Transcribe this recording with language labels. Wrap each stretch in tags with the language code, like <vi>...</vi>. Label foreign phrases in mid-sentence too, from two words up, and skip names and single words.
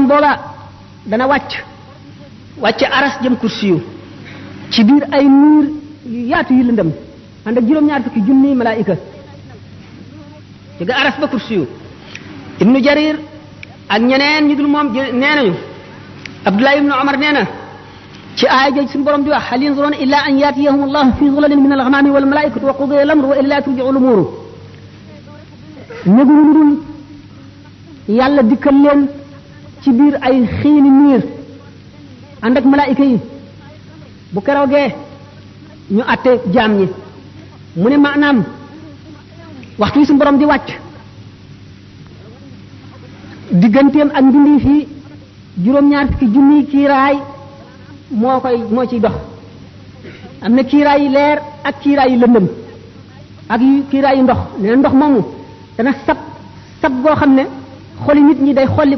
<wo>booba dana wàcc aras jëm kursi yu ci biir ay niir yu yaatu yu lëndëm ànd ak juróom-ñaar fukki junni malaayika jóge aras ba kursi yu ibnu jarir ak ñeneen ñu dul moom nee nañu abdullah ibnu omar nee na ci aaya jooju suñu borom di wax</wo> <ar>هل ينظرون إلا أن يأتيهم الله في ظلل من الغمام والملائكة وقضي الأمر وإلى ترجع الأمور</ar> <wo>néguñu lu dul yàlla dikkal leen ci biir ay xiini niir ànd ak malaayika yi bu keroogee ñu àtte jaam ñi mu ne maanaam waxtu wi suñu borom di wàcc digganteem ak mbindi fii juróom-ñaar fukki junni kiiraay moo ciy dox am na kiiraay yi leer ak kiiraay yi lëndëm ak kiiraay yi ndox nee na ndox moomu dana sab goo xam ne xoli nit ñi day xolli ko</wo>